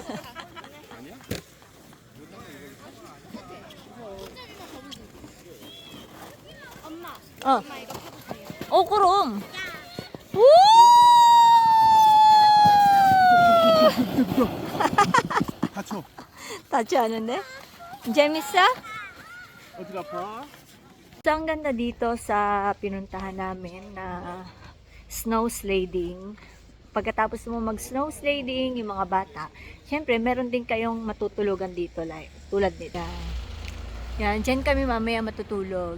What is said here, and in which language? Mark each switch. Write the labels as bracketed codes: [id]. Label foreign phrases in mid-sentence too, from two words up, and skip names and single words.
[ko] 엄마 엄마 이거 타보세요. 그럼. 우! 다쳐. 다치 않은데? 재밌어? 어디 아파? [tl] So, ang ganda dito sa pinuntahan namin na [en] snow sliding. [tl] Pagkatapos mo mag-snow sliding, yung mga bata, syempre, meron din kayong matutulugan dito, like, tulad nito. Yan, dyan kami mamaya matutulog.